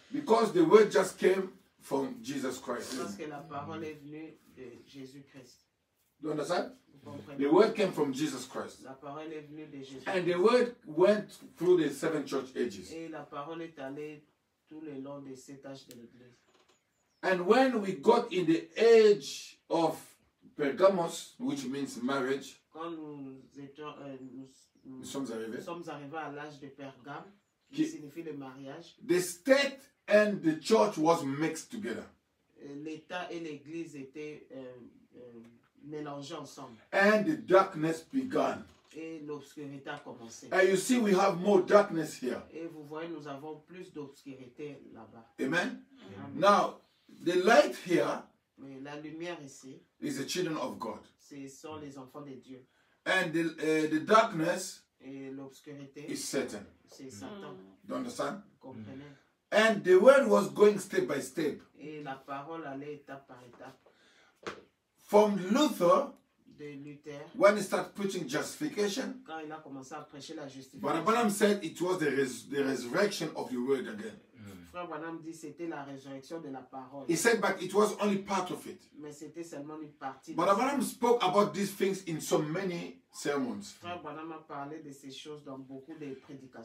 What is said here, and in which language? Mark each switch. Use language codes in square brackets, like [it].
[en] Because the word just came from Jesus Christ. [fr] Parce que la parole est venue de Jésus-Christ. [en] Do you understand? [fr] Vous comprenez? [en] The word came from Jesus Christ. [fr] La parole est venue de Jésus-Christ. [en] And the word went through the 7 church ages. [fr] Et la parole est allée tout le long des 7 âges de l'Église. [en] And when we got in the age of Pergamos, which means marriage, [fr] Quand nous nous sommes arrivés, sommes arrivés à l'âge de Pergame, qui Qui- signifie le mariage, [en] the state and the church was mixed together. [fr] l'État et l'Église étaient mélangés ensemble. [en] And the darkness began. [fr] Et l'obscurité a commencé. [en] And you see, we have more darkness here. [fr] Et vous voyez, nous avons plus d'obscurité là-bas. [en] Amen? [fr] Amen. [en] Now, the light here [fr] Mais la lumière ici, [en] is the children of God. [fr] ce sont les enfants de Dieu. [en] And the darkness [fr] Et l'obscurité, [en] is Satan. [fr] c'est Satan. [en] Do you understand? [fr] Vous comprenez? [en] And the word was going step by step. [fr] Et la parole allait étape par étape. [en] From Luther, [fr] De Luther, [en] when he started preaching justification, [fr] quand il a commencé à prêcher la justification, [en] Brother Branham said it was the resurrection of the word again. [fr] Frère Branham dit c'était la résurrection de la parole. [en] He said, but it was only part of it. [fr] Mais c'était seulement une partie. de [en] Brother [fr] ça. [en] Branham spoke about these things in so many sermons. [fr] Frère Branham a parlé de ces choses dans beaucoup de prédications.